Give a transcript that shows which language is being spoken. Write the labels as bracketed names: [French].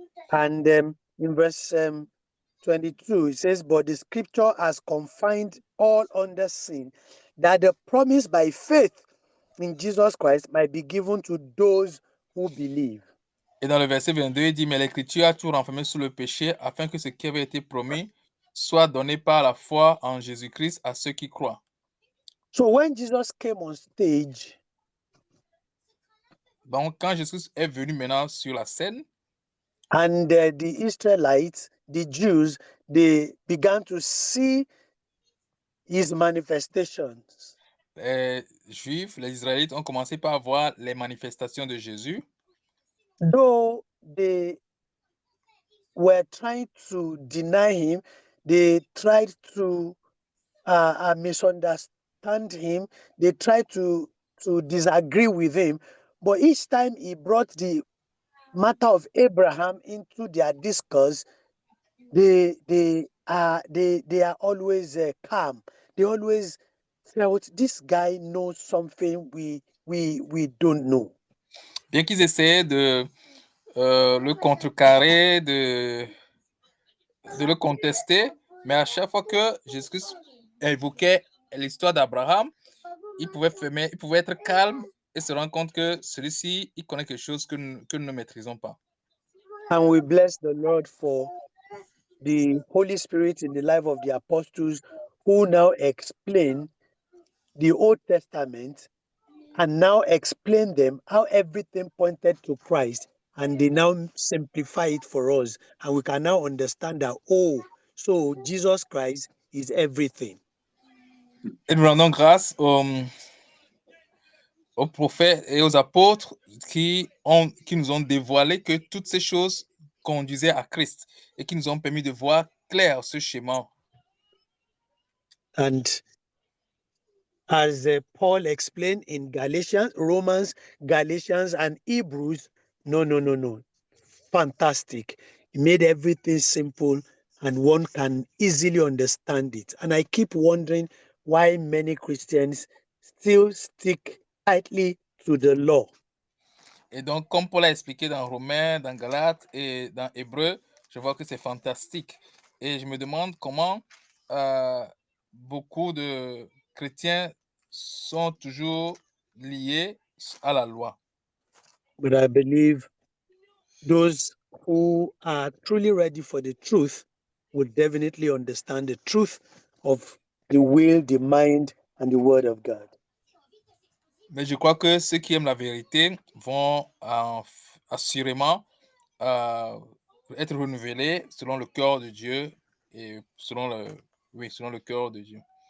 [English] And in verse 22, it says, "But the scripture has confined all under sin, that the promise by faith in Jesus Christ might be given to those who believe." [French] Et dans le verset 22, il dit, mais l'Écriture a tout renfermé sous le péché, afin que ce qui avait été promis soit donné par la foi en Jésus-Christ à ceux qui croient. [English] So when Jesus came on stage, [French] Donc, quand Jésus est venu maintenant sur la scène, [English] and the Israelites, the Jews, they began to see his manifestations. [French] les Juifs, les Israélites ont commencé par voir les manifestations de Jésus. [English] Though they were trying to deny him, they tried to misunderstand him, they tried to disagree with him. But each time he brought the matter of Abraham into their discourse, they are always calm. They always felt this guy knows something we don't know. [French] Bien qu'ils essayaient de le contrecarrer, de le contester, mais à chaque fois que Jésus évoquait l'histoire d'Abraham, il pouvait être calme et se rendre compte que celui-ci, il connaît quelque chose que nous ne maîtrisons pas. [English] And we bless the Lord for the Holy Spirit in the life of the apostles who now explain the Old Testament and now explain them how everything pointed to Christ, and they now simplify it for us, and we can now understand that, oh, so Jesus Christ is everything. [French] Et nous rendons grâce aux prophètes et aux apôtres qui nous ont dévoilé que toutes ces choses conduisaient à Christ et qui nous ont permis de voir clair ce schéma. [English] And as Paul explained in Galatians, Romans, Galatians, and Hebrews, no. Fantastic. He made everything simple and one can easily understand it. And I keep wondering why many Christians still stick tightly to the law. [French] Et donc, comme Paul a expliqué dans Romains, dans Galates et dans Hébreux, je vois que c'est fantastique. Et je me demande comment beaucoup de chrétiens sont toujours liés à la loi. [English] But I believe those who are truly ready for the truth will definitely understand the truth of the will, the mind, and the word of God. [French] Mais je crois que ceux qui aiment la vérité vont assurément être renouvelés selon le cœur de Dieu et selon le cœur de Dieu.